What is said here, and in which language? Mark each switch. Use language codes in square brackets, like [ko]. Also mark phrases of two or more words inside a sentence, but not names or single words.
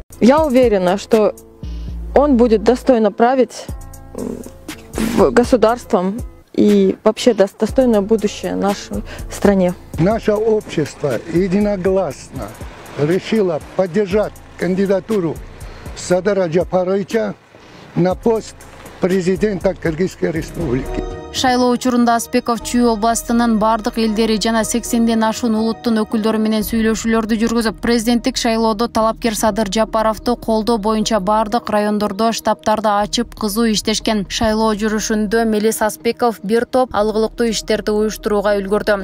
[ru] Я уверена, что он будет достойно править государством и вообще даст достойное будущее нашей стране. Наше общество единогласно решило поддержать кандидатуру Садыра Жапаровича на пост президента Кыргызской Республики. [ky] Шайлоо учурунда Аспеков Чүй областынын бардык элдери жана 80ден ашуун улуттун өкүлдөрү менен сүйлөшүүлөрдү жүргүзүп, президенттик шайлоодо талапкер Садыр Жапаровду колдоо боюнча бардык райондордо штабтарды ачып кызуу иштешкен. Шайлоо жүрүшүндө Мелис Аспеков бир топ алгылыктуу иштерди уюштурууга үлгүрдү.